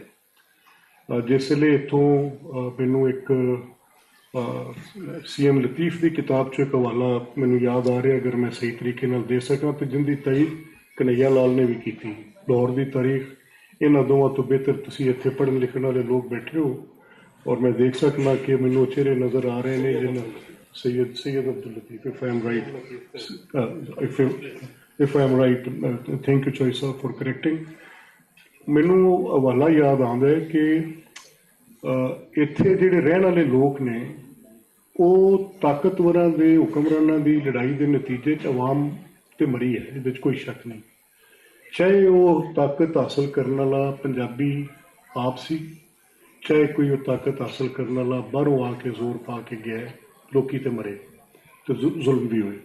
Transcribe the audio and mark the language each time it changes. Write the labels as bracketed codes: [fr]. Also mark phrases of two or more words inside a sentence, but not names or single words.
[pa] ਜਿਸ ਵੇਲੇ ਇੱਥੋਂ ਮੈਨੂੰ ਇੱਕ CM ਲਤੀਫ ਦੀ ਕਿਤਾਬ 'ਚੋਂ ਇੱਕ ਹਵਾਲਾ ਮੈਨੂੰ ਯਾਦ ਆ ਰਿਹਾ, ਅਗਰ ਮੈਂ ਸਹੀ ਤਰੀਕੇ ਨਾਲ ਦੇ ਸਕਾਂ, ਤੇ ਜਿਹਦੀ ਤਾਰੀਖ ਕਨਈਆ ਲਾਲ ਨੇ ਵੀ ਕੀਤੀ, ਲਾਹੌਰ ਦੀ ਤਾਰੀਖ। ਇਹਨਾਂ ਦੋਵਾਂ ਤੋਂ ਬਿਹਤਰ ਤੁਸੀਂ ਇੱਥੇ ਪੜ੍ਹਨ ਲਿਖਣ ਵਾਲੇ ਲੋਕ ਬੈਠੇ ਹੋ, ਔਰ ਮੈਂ ਦੇਖ ਸਕਦਾ ਕਿ ਮੈਨੂੰ ਚਿਹਰੇ ਨਜ਼ਰ ਆ ਰਹੇ ਨੇ ਜਿਹਨਾਂ ਸੈਯਦ ਅਬਦੁਲ ਲਤੀਫ, [en] if I am right, thank you ਚੌਧਰੀ ਸਾਹਿਬ for correcting। [pa] ਮੈਨੂੰ ਹਵਾਲਾ ਯਾਦ ਆਉਂਦਾ ਹੈ ਕਿ ਇੱਥੇ ਜਿਹੜੇ ਰਹਿਣ ਵਾਲੇ ਲੋਕ ਨੇ ਉਹ ਤਾਕਤਵਰਾਂ ਦੇ ਹੁਕਮਰਾਨਾਂ ਦੀ ਲੜਾਈ ਦੇ ਨਤੀਜੇ 'ਚ ਆਵਾਮ ਤੇ ਮਰੀ ਹੈ, ਇਹਦੇ 'ਚ ਕੋਈ ਸ਼ੱਕ ਨਹੀਂ। ਚਾਹੇ ਉਹ ਤਾਕਤ ਹਾਸਲ ਕਰਨ ਵਾਲਾ ਪੰਜਾਬੀ ਆਪ ਸੀ, ਚਾਹੇ ਕੋਈ ਉਹ ਤਾਕਤ ਹਾਸਲ ਕਰਨ ਵਾਲਾ ਬਾਹਰੋਂ ਆ ਕੇ ਜ਼ੋਰ ਪਾ ਕੇ ਗਿਆ, ਲੋਕੀ ਤੇ ਮਰੇ ਤੇ ਜ਼ੁਲਮ ਵੀ ਹੋਏ।